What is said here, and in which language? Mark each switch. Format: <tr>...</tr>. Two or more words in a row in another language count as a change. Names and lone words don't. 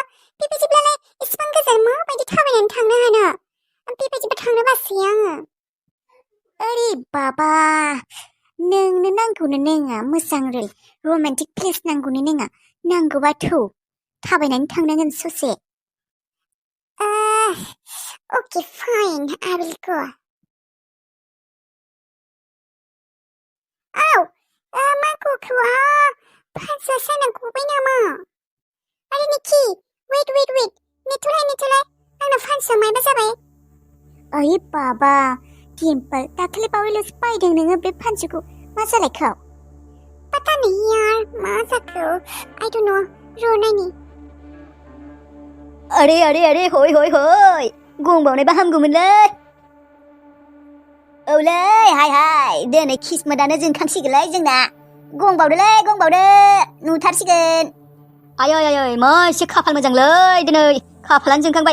<brx>बेबायदिब्लालाय एसेबां गोजान माबायदि थाबायनानै थांनो हानो? बेबायदिबा थांनो बासै आङो। ओरै बाबा, नोंनो नांगौनो नङा मोजां</brx> <en>real romantic place</en> <brx>नांगौनो नङा। नांगौबा थौ थाबायनानै थांनांगोन ससे।</brx> <en>Okay, fine, I will go.</en> <brx>मा गखौ? फान्सा साना गबाय नामा? आरे निकि, wait, नेथ'लाय, आंनाव फान्सा मायबा जाबाय। ओइ बाबा, डिम्पोल, दाखालि बावैल'सो बायदों नोङो बे फान्साखौ, मा जालायखौ?</brx> <hi>पता नहीं यार,</hi> <brx>मा जाखो?</brx> <en>I don't know,</en> <brx>र' नायनि। अरे होय गंबावनायबा हामगौमोनलै। औलै हाय दिनै किस्मतआनो जोंखांसिगोनलै जोंना। गंबावदो नुथारसिगोन। आयै मा एसे खाफाल मोजांलै दिनै खाफालानो जोंखांबाय।</brx>